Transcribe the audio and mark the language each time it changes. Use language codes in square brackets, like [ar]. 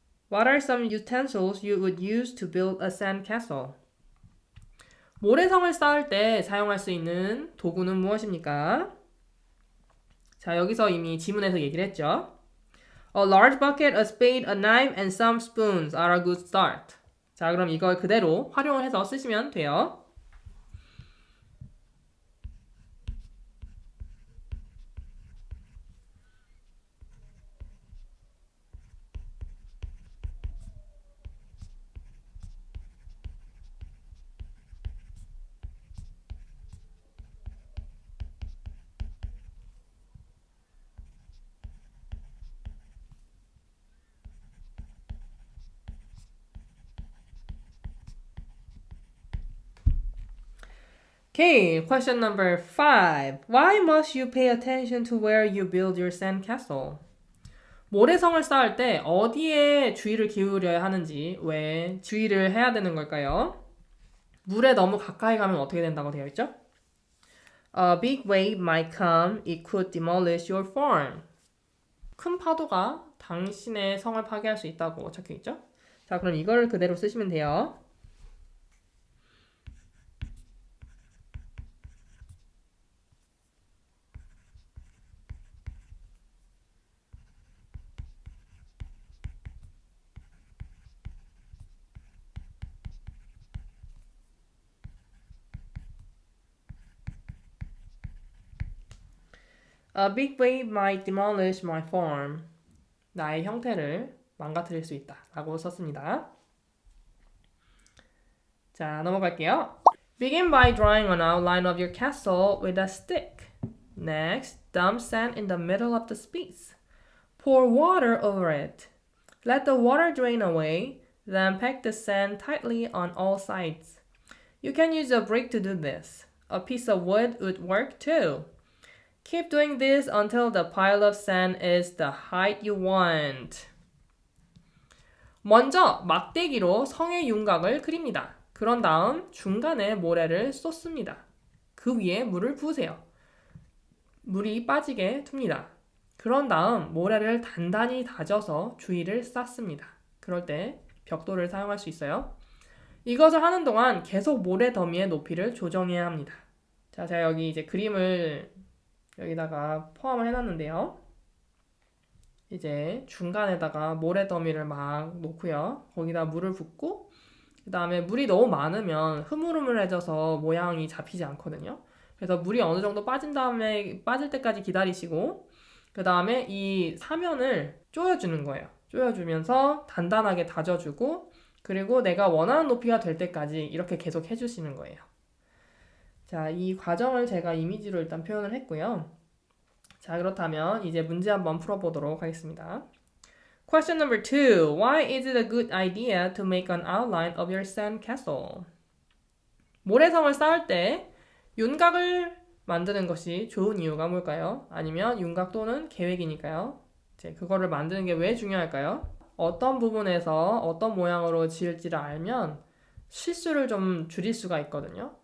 [en] What are some utensils you would use to build a sand castle? [ko] 모래성을 쌓을 때 사용할 수 있는 도구는 무엇입니까? 자, 여기서 이미 지문에서 얘기를 했죠. [en] A large bucket, a spade, a knife, and some spoons are a good start. [ko] 자, 그럼 이걸 그대로 활용을 해서 쓰시면 돼요. [en] Okay, question number 5. Why must you pay attention to where you build your sandcastle? [ko] 모래성을 쌓을 때 어디에 주의를 기울여야 하는지 왜 주의를 해야 되는 걸까요? 물에 너무 가까이 가면 어떻게 된다고 되어 있죠? [en] A big wave might come. It could demolish your farm. [ko] 큰 파도가 당신의 성을 파괴할 수 있다고 적혀 있죠? 자, 그럼 이걸 그대로 쓰시면 돼요. [en] A big wave might demolish my farm. [ko] 나의 형태를 망가뜨릴 수 있다 라고 썼습니다. 자, 넘어갈게요. [en] Begin by drawing an outline of your castle with a stick. Next, dump sand in the middle of the space. Pour water over it. Let the water drain away, then pack the sand tightly on all sides. You can use a brick to do this. A piece of wood would work too. Keep doing this until the pile of sand is the height you want. [ko] 먼저 막대기로 성의 윤곽을 그립니다. 그런 다음 중간에 모래를 쏟습니다. 그 위에 물을 부으세요. 물이 빠지게 둡니다. 그런 다음 모래를 단단히 다져서 주위를 쌓습니다. 그럴 때 벽돌을 사용할 수 있어요. 이것을 하는 동안 계속 모래 더미의 높이를 조정해야 합니다. 자, 제가 여기 이제 그림을 여기다가 포함을 해놨는데요. 이제 중간에다가 모래 더미를 막 놓고요. 거기다 물을 붓고 그 다음에 물이 너무 많으면 흐물흐물해져서 모양이 잡히지 않거든요. 그래서 물이 어느 정도 빠진 다음에 빠질 때까지 기다리시고 그 다음에 이 사면을 조여주는 거예요. 조여주면서 단단하게 다져주고 그리고 내가 원하는 높이가 될 때까지 이렇게 계속 해주시는 거예요. 자, 이 과정을 제가 이미지로 일단 표현을 했고요. 자, 그렇다면 이제 문제 한번 풀어보도록 하겠습니다. [en] Question number 2. Why is it a good idea to make an outline of your sand castle? [ko] 모래성을 쌓을 때 윤곽을 만드는 것이 좋은 이유가 뭘까요? 아니면 윤곽 또는 계획이니까요. 이제 그거를 만드는 게 왜 중요할까요? 어떤 부분에서 어떤 모양으로 지을지를 알면 실수를 좀 줄일 수가 있거든요.